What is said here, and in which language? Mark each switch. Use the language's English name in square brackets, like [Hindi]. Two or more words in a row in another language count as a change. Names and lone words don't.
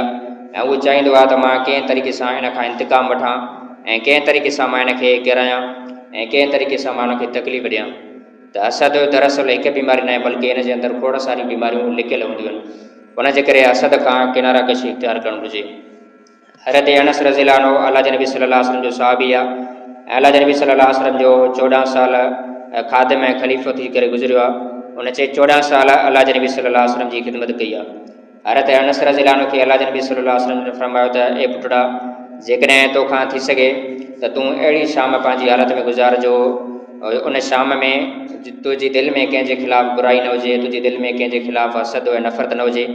[Sindhi] ऐं उहो चाहींदो आहे त मां कंहिं तरीक़े सां इन खां इंतिकाम वठां ऐं कंहिं तरीक़े सां मां इनखे किरायां ऐं कंहिं तरीक़े सां मां उनखे तकलीफ़ ॾियां। त असद दरअसल हिकु बीमारी न आहे, बल्कि इन जे अंदरि खोड़ सारियूं बीमारियूं लिकियल हूंदियूं आहिनि। उनजे करे असद खां किनारा कशी इख़्तियार करणु घुरिजे। हज़रत अनस [Arabic] رضي الله عنه [Sindhi] अल्लाह जे नबी [Arabic] صلى الله عليه وسلم [Sindhi] जो सहाबी आहे ऐं अल्लाह जे नबी [Arabic] صلى الله عليه وسلم [Sindhi] जो 14 साल ख़ादिम ऐं ख़लीफ़ो थी करे गुज़रियो आहे। उन 14 साल अल्लाह जे नबी [Arabic] صلى الله عليه وسلم [Sindhi] जी ख़िदमत कई आहे। हज़रत अनस [Arabic] رضي الله عنه [Sindhi] खे अल्लाह जे नबी [Arabic] صلى الله عليه وسلم [Sindhi] फरमायो त ए पुटड़ा, जेकॾहिं तोखां थी सघे त तूं अहिड़ी शाम पंहिंजी हालत में गुज़ारजो, उन शाम में तुंहिंजी दिलि में कंहिंजे ख़िलाफ़ु बुराई न हुजे, तुंहिंजी दिलि में कंहिंजे ख़िलाफ़ु हसद ऐं नफ़रत न हुजे।